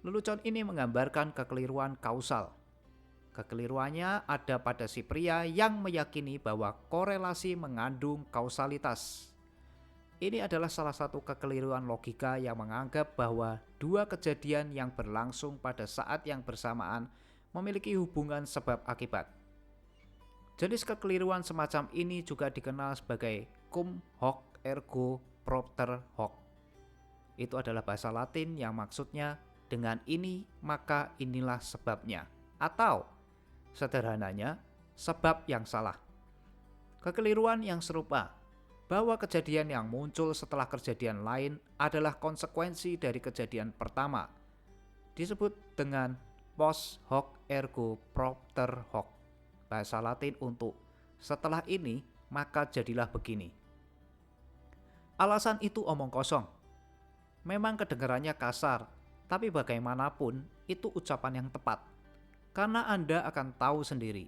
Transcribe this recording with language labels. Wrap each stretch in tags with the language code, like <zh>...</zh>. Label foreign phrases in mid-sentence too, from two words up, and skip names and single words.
<id>Lelucon ini menggambarkan kekeliruan kausal. Kekeliruannya ada pada si pria yang meyakini bahwa korelasi mengandung kausalitas. Ini adalah salah satu kekeliruan logika yang menganggap bahwa dua kejadian yang berlangsung pada saat yang bersamaan memiliki hubungan sebab akibat. Jenis kekeliruan semacam ini juga dikenal sebagai</id> <la>cum hoc ergo propter hoc.</la> <id>Itu adalah bahasa Latin yang maksudnya dengan ini maka inilah sebabnya, atau sederhananya sebab yang salah. Kekeliruan yang serupa bahwa kejadian yang muncul setelah kejadian lain adalah konsekuensi dari kejadian pertama, disebut dengan</id> <la>post hoc ergo propter hoc,</la> <id>bahasa Latin untuk setelah ini maka jadilah begini. Alasan itu omong kosong. Memang kedengarannya kasar, tapi bagaimanapun itu ucapan yang tepat, karena Anda akan tahu sendiri.</id>